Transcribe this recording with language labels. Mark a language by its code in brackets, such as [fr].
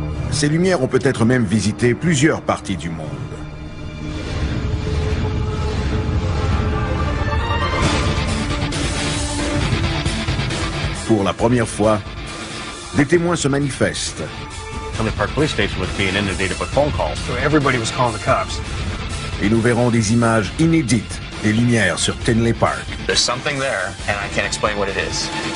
[fr] Ces lumières ont peut-être même visité plusieurs parties du monde. Pour la première fois, des témoins se manifestent. [en] Tinley Park Police Station was being inundated with phone calls. So everybody was calling the cops. [fr] Et nous verrons des images inédites des lumières sur Tinley Park. [en] There's something there, and I can't explain what it is.